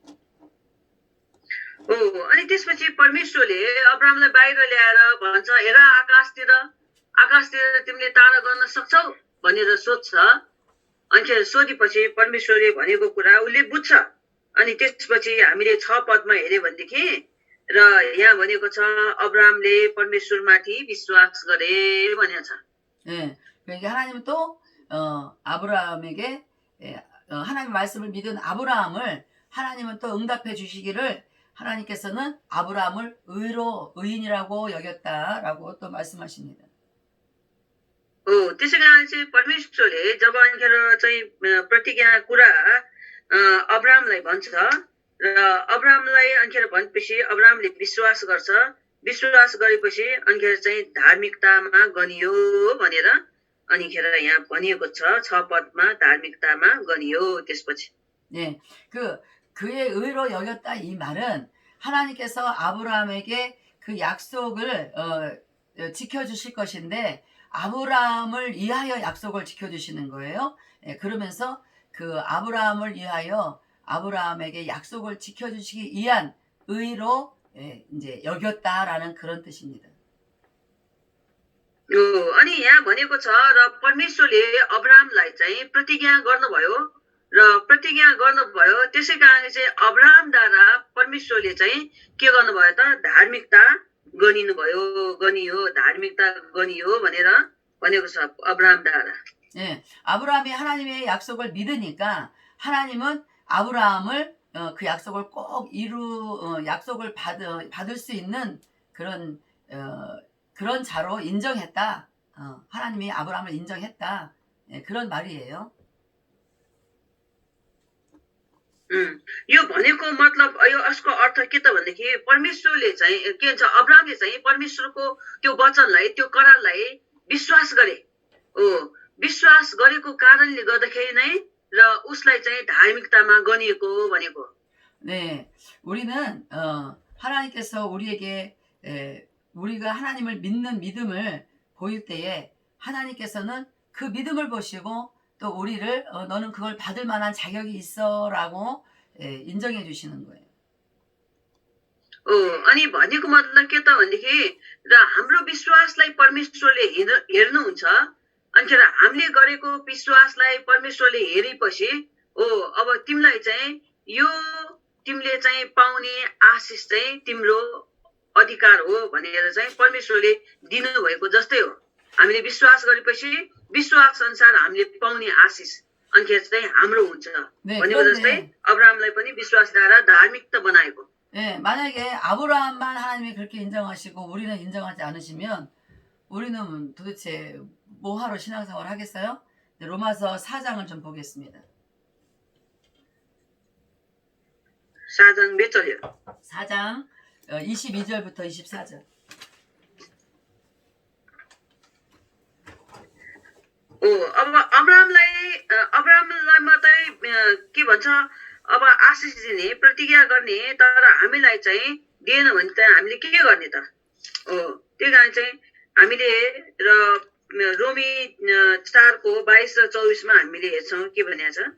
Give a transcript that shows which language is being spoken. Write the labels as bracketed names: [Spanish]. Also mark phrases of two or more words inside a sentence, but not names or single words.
[Nepali] अनि त्यसपछि परमेश्वरले अब्राहमलाई बाहिर ल्याएर भन्छ हेर आकाशतिर तिमीले तारा गर्न सक्छौ भनेर सोध्छ अनि सोधेपछि परमेश्वरले भनेको कुरा उसले बुझ्छ अनि त्यसपछि हामीले 6 पदमा हेर्यो भनेदेखि र यहाँ भनेको छ अब्राहमले परमेश्वरमाथि विश्वास गरे भनेको छ [Korean] 예, 그러니까 하나님은 또 아브라함에게 하나님 말씀을 믿은 아브라함을 하나님은 또 응답해 주시기를 하나님께서는 아브라함을 의인이라고 여겼다라고 또 말씀하십니다. [Nepali] त्यसै कारण चाहिँ परमेश्वरले जब अनिखेर चाहिँ प्रतिज्ञा कुरा अब्राहमलाई भन्छ र अब्राहमलाई अनिखेर भनेपछि अब्राहमले विश्वास गर्छ विश्वास गरेपछि अनिखेर चाहिँ धार्मिकतामा गनियो भनेर अनिखेर यहाँ भनिएको छ 6 पदमा धार्मिकतामा गनियो त्यसपछि [Korean] 예, 그의 의로 여겼다 이 말은 하나님께서 아브라함에게 그 약속을 지켜주실 것인데 아브라함을 위하여 약속을 지켜주시는 거예요. 그러면서 그 아브라함을 위하여 아브라함에게 약속을 지켜주시기 위한 의로 이제 여겼다라는 그런 뜻입니다. [Nepali] अनि यहाँ भनेको छ र परमेश्वरले अब्राहमलाई चाहिँ प्रतिज्ञा गर्नुभयो र प्रतिज्ञा गर्नुभयो त्यसै कारण चाहिँ अब्राहमद्वारा परमेश्वरले चाहिँ के गर्नुभयो त धार्मिकता गनियो धार्मिकता गनियो भनेर भनेको छ अब्राहमद्वारा. [Korean] 예, 아브라함이 하나님의 약속을 믿으니까 하나님은 아브라함을 그 약속을 꼭 약속을 받을 수 있는 그런 자로 인정했다. 하나님이 아브라함을 인정했다. 예, 그런 말이에요. [Nepali] यो भनेको मतलब यो यसको अर्थ के त भन्देखि परमेश्वरले चाहिँ के भन्छ अब्राहमले चाहिँ परमेश्वरको त्यो वचनलाई त्यो करारलाई विश्वास गरे. विश्वास गरेको कारणले गर्दाखेरि नै र उसलाई चाहिँ धार्मिकतामा गनिएको भनेको. [Korean] 네, 우리는 하나님께서 우리에게 우리가 하나님을 믿는 믿음을 보일 때에 하나님께서는 그 믿음을 보시고 또 우리를 너는 그걸 받을 만한 자격이 있어라고 인정해 주시는 거예요. [Nepali] अनि भनेको मतलब के त भनेदेखि र हाम्रो विश्वासलाई परमेश्वरले हेर्नुहुन्छ. अनिखेर हामीले गरेको विश्वासलाई परमेश्वरले हेरेपछि अब तिमीलाई चाहिँ यो तिमीले चाहिँ पाउने आशिष चाहिँ तिम्रो अधिकार हो भनेर चाहिँ परमेश्वरले दिनुभएको जस्तै हो. हामीले विश्वास गरेपछि विश्वास अनुसार हामीले पाउने आशिष अनिखेर चाहिँ हाम्रो हुन्छ भनेको जस्तै अब्राहमलाई पनि विश्वासद्वारा धार्मिकता बनाएको. [Korean] 예, 만약에 아브라함만 하나님이 그렇게 인정하시고 우리는 인정하지 않으시면 우리는 도대체 뭐하러 신앙생활 하겠어요? 로마서 4장을 좀 보겠습니다. 4장 몇 절이요? 4장 22절부터 24절. [Nepali] अब अब्राहमलाई मात्रै के भन्छ अब आशिष दिने प्रतिज्ञा गर्ने तर हामीलाई चाहिँ दिएन भने त हामीले के गर्ने त. त्यही कारण चाहिँ हामीले र रोमी 4 को 22 र 24 मा हामीले हेर्छौँ के भनेको छ.